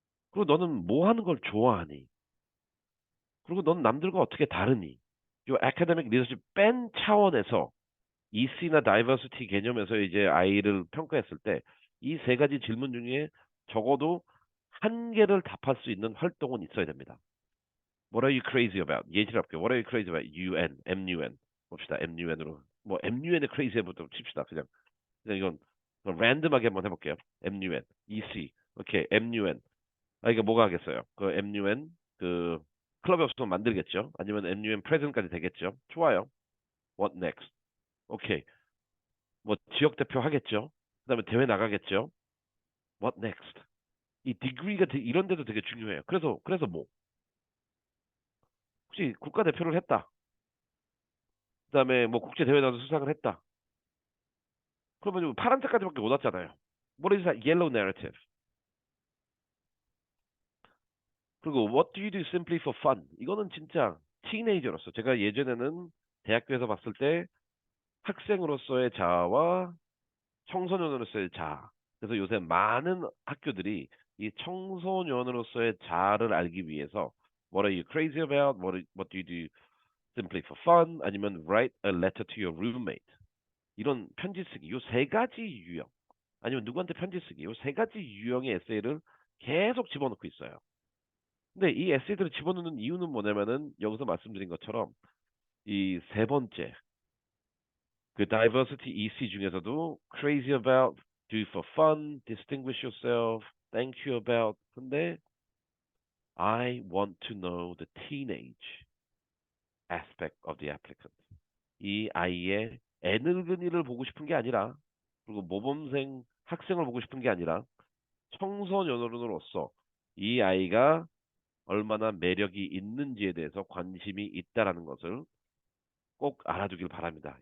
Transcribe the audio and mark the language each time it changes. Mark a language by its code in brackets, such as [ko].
[ko] 그리고 너는 뭐 하는 걸 좋아하니? 그리고 넌 남들과 어떻게 다르니? 요 아카데믹 리더십 뺀 차원에서 EC나 다이버시티 개념에서 이제 아이를 평가했을 때 이 세 가지 질문 중에 적어도 한 개를 답할 수 있는 활동은 있어야 됩니다. [en] What are you crazy about? 예시롭게 What are you crazy about? [ko] UN, MUN 봅시다. MUN으로 뭐 MUN에 crazy부터 칩시다. 그냥 이건 랜덤하게 한번 해볼게요. MUN, EC, 오케이, MUN. 아 이게 뭐가 하겠어요? 그 MUN 그 클럽이 없으면 만들겠죠. 아니면 MUN 프레젠까지 되겠죠. 좋아요. [en] What next? [ko] 오케이. 뭐 지역 대표 하겠죠. 그다음에 대회 나가겠죠. [en] What next? [ko] 이 디그리가 이런 데도 되게 중요해요. 그래서 뭐 혹시 국가 대표를 했다. 그다음에 뭐 국제 대회 나가서 수상을 했다. 그러면 파란 색까지밖에 못 왔잖아요. [en] What is that yellow narrative? [ko] 그리고 [en] What do you do simply for fun? [ko] 이거는 진짜 티네이저로서 제가 예전에는 대학교에서 봤을 때 학생으로서의 자아와 청소년으로서의 자아. 그래서 요새 많은 학교들이 이 청소년으로서의 자아를 알기 위해서 [en] What are you crazy about? What do you do simply for fun? [ko] 아니면 [en] write a letter to your roommate. [ko] 이런 편지 쓰기. 요 세 가지 유형. 아니면 누구한테 편지 쓰기. 요 세 가지 유형의 에세이를 계속 집어넣고 있어요. 근데 이 에세이들을 집어넣는 이유는 뭐냐면은 여기서 말씀드린 것처럼 이 세 번째 그 diversity EC 중에서도 [en] crazy about, do it for fun, distinguish yourself, thank you about. [ko] 근데 [en] I want to know the teenage aspect of the applicant. [ko] 이 아이의 애늙은이를 보고 싶은 게 아니라 그리고 모범생 학생을 보고 싶은 게 아니라 청소년으로서 이 아이가 얼마나 매력이 있는지에 대해서 관심이 있다라는 것을 꼭 알아두길 바랍니다.